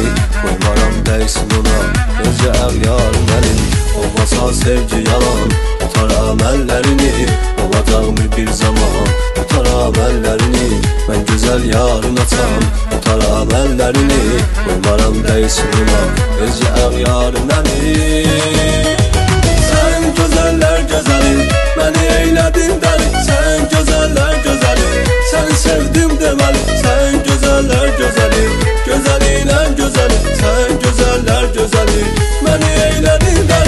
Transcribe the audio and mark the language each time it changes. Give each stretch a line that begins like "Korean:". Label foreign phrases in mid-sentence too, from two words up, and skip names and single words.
Azerbaijani: Qoymaram dəysin ona, özcə yarın əlin. Olmasa sevgi yalan, tutaram əllərini. Olacaqmı bir zaman, tutaram əllərini. Mən gözəl yarın açam, tutaram əllərini. Qoymaram dəysin ona, özcə yarın əlin.
Turkish: Sen güzeller güzeli, beni eyledin deli. Sen güzeller güzeli, seni sevdim demeli. Sen güzeller güzeli, güzeliyle güzeli. Sen güzeller güzeli, beni eyledin deli.